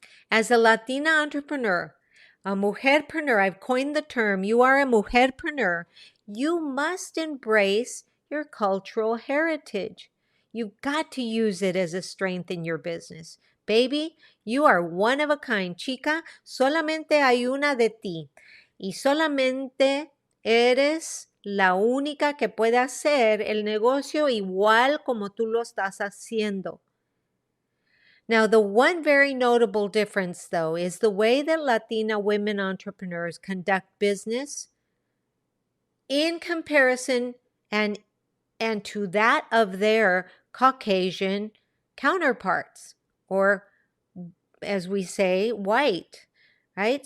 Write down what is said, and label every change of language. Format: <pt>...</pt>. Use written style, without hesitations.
<en>As a Latina entrepreneur, a mujer-preneur, I've coined the term, you are a mujer-preneur, you must embrace your cultural heritage. You've got to use it as a strength in your business. Baby, you are one of a kind, chica.</en> <es>Solamente hay una de ti. Y solamente eres la única que puede hacer el negocio igual como tú lo estás haciendo.</es> <en>Now, the one very notable difference, though, is the way that Latina women entrepreneurs conduct business in comparison and to that of their Caucasian counterparts, or as we say, white, right?</en>